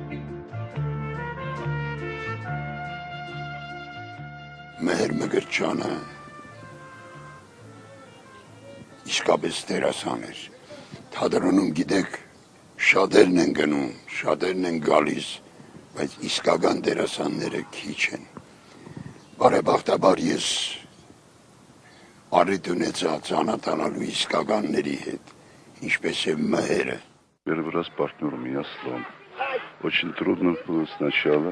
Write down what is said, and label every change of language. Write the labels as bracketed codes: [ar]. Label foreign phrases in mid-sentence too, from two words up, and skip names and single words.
[hy] Մհեր Մկրտչյանը իսկապես դերասան էր։ Թատրոնում գիտեք, շատերն են գնում, շատերն են գալիս, բայց իսկական դերասանները քիչ են։ Բարեբախտաբար ես առիթ ունեցա ծանոթանալու իսկականների հետ, ինչպես է Մհերը։ [ru] Первый раз партнер у меня слон. Очень трудно было сначала.